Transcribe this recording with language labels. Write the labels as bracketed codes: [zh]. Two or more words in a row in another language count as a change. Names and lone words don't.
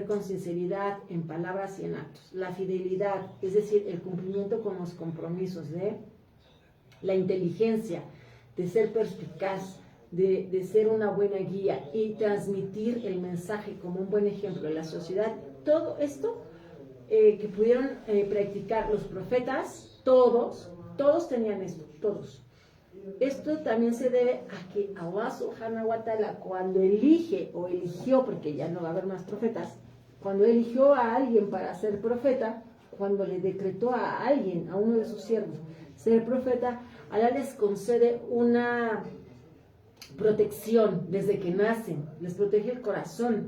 [es] con sinceridad en palabras y en actos, la fidelidad, es decir, el cumplimiento con los compromisos, la inteligencia, de ser perspicaz, de ser una buena guía y transmitir el mensaje como un buen ejemplo en la sociedad, todo esto que pudieron practicar los profetas, todos tenían esto, todos. Esto también se debe a que Allah [ar] سبحانه وتعالى, [es] cuando elige o eligió, porque ya no va a haber más profetas, cuando eligió a alguien para ser profeta, cuando le decretó a alguien, a uno de sus siervos, ser profeta, Allah les concede una protección desde que nacen, les protege el corazón.